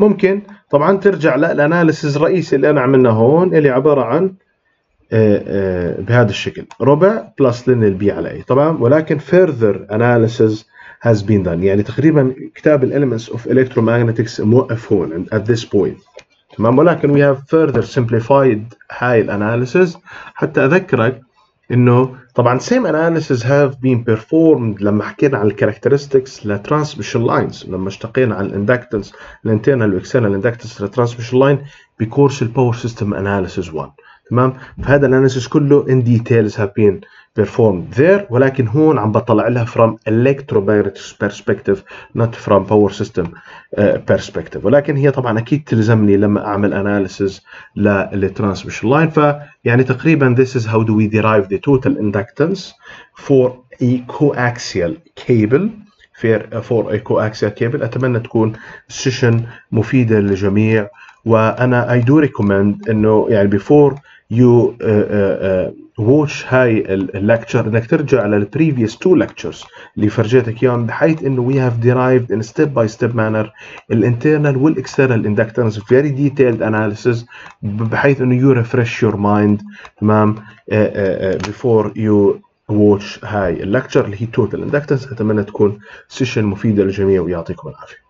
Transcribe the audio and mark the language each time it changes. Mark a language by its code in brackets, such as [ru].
[ar] ممكن طبعا ترجع للاناليسيز الرئيسي اللي انا عملناه هون اللي عباره عن بهذا الشكل، ربع بلس لن البي على اي. تمام. [en] ولكن further analysis has been done. [ar] يعني تقريبا كتاب [en] Elements of Electromagnetics [ar] موقف هون [en] at this point. [ar] تمام. ولكن [en] we have further simplified [ar] هاي الاناليسيز حتى اذكرك انه طبعا [en] same analysis have been performed [ar] لما حكينا عن الكاركترستكس للترانسميشن لاينز، لما اشتقينا عن الاندكتنس الانترنال واكسترنال اندكتنس للترانسميشن لاين بكورس الباور سيستم اناليسيس 1. تمام. فهذا الاناليسيس كله [en] in details have been performed there، [ar] ولكن هون عم بطلع لها [en] from electromagnetic perspective not from power system perspective. [ar] ولكن هي طبعا اكيد تلزمني لما اعمل اناليسيس للترانسميشن لاين. فيعني تقريبا [en] this is how do we derive the total inductance for a coaxial cable. for a coaxial cable. [ar] اتمنى تكون سيشن مفيده للجميع، وانا [en] I do recommend انه يعني before you watch [ar] هاي الليكتشر انك ترجع على [en] previous 2 lectures [ar] اللي فرجيتك اياهم، بحيث انه [en] we have derived in step by step manner [ar] الانترنال والاكسترنال [en] inductance very detailed analysis، بحيث انه you refresh your mind. [ar] تمام. [en] before you watch [ar] هاي الليكتشر اللي هي total inductance. اتمنى تكون سيشن مفيده للجميع ويعطيكم العافيه.